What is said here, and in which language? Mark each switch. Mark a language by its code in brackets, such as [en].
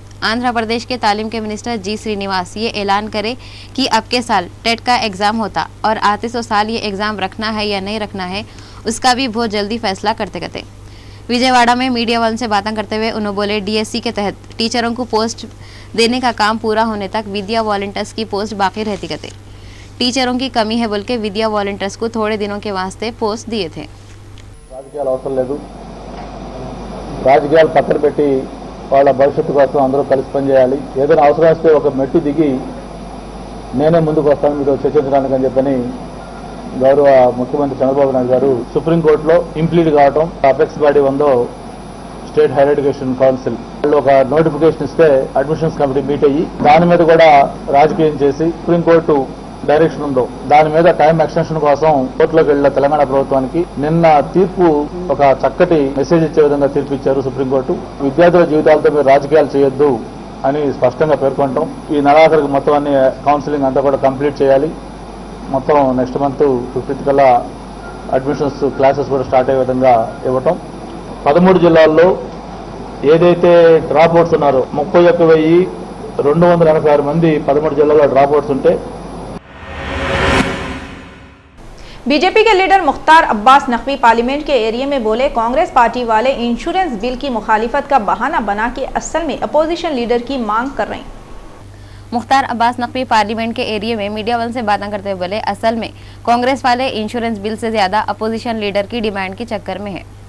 [hi] आंध्र प्रदेश के तालीम के मिनिस्टर जी श्रीनिवास ये ऐलान करे कि अब के साल टेट का एग्ज़ाम होता और आते सो साल ये एग्ज़ाम रखना है या नहीं रखना है, उसका भी बहुत जल्दी फैसला करते करते। विजयवाड़ा में मीडिया वालों से बातें करते हुए उन्होंने बोले डीएससी के तहत टीचरों को पोस्ट देने का काम पूरा होने तक विद्या वॉलंटियर्स की पोस्ट बाकी रहती कहते। टीचरों की कमी है बोल के विद्या वॉलंटियर्स को थोड़े दिनों के वास्ते पोस्ट दिए थे। [te] రాజకీయాలు అవసరం లేదు, రాజకీయాలు పక్కన పెట్టి వాళ్ళ భవిష్యత్తు కోసం అందరూ కలిసి పనిచేయాలి. ఏదైనా అవసరం వస్తే ఒక మెట్టు దిగి నేనే ముందుకు వస్తాను మీతో చర్చించడానికి అని చెప్పని గౌరవ ముఖ్యమంత్రి చంద్రబాబు నాయుడు గారు సుప్రీంకోర్టులో ఇంప్లీడ్ కావడం, అపెక్స్ బాడీ ఉందో స్టేట్ హైయర్ ఎడ్యుకేషన్ కౌన్సిల్ వాళ్ళు ఒక నోటిఫికేషన్ ఇస్తే అడ్మిషన్స్ కమిటీ మీట్ అయ్యి దాని మీద కూడా రాజకీయం చేసి సుప్రీంకోర్టు డైరెక్షన్ ఉందో దాని మీద టైం ఎక్స్టెన్షన్ కోసం కోర్టులోకి వెళ్లిన తెలంగాణ ప్రభుత్వానికి నిన్న తీర్పు ఒక చక్కటి మెసేజ్ ఇచ్చే విధంగా తీర్పు ఇచ్చారు సుప్రీంకోర్టు. విద్యార్థుల జీవితాలతో మీరు రాజకీయాలు చేయొద్దు అని స్పష్టంగా పేర్కొంటాం. ఈ నెలాఖరికి మొత్తం అన్ని కౌన్సిలింగ్ అంతా కూడా కంప్లీట్ చేయాలి. మొత్తం నెక్స్ట్ మంత్ 15th కల్లా అడ్మిషన్స్ క్లాసెస్ కూడా స్టార్ట్ అయ్యే విధంగా ఇవ్వటం. 13 జిల్లాల్లో ఏదైతే డ్రాప్ అవుట్స్ ఉన్నారో 31,286 మంది 13 జిల్లాల్లో డ్రాప్ అవుట్స్ ఉంటే [hi] बीजेपी के लीडर मुख्तार अब्बास नकवी पार्लियामेंट के एरिया में बोले कांग्रेस पार्टी वाले इंश्योरेंस बिल की मुखालिफत का बहाना बना के असल में अपोजिशन लीडर की मांग कर रहे हैं। मुख्तार अब्बास नकवी पार्लियामेंट के एरिया में मीडिया वालों से बातें करते हुए बोले असल में कांग्रेस वाले इंश्योरेंस बिल से ज्यादा अपोजिशन लीडर की डिमांड के चक्कर में है।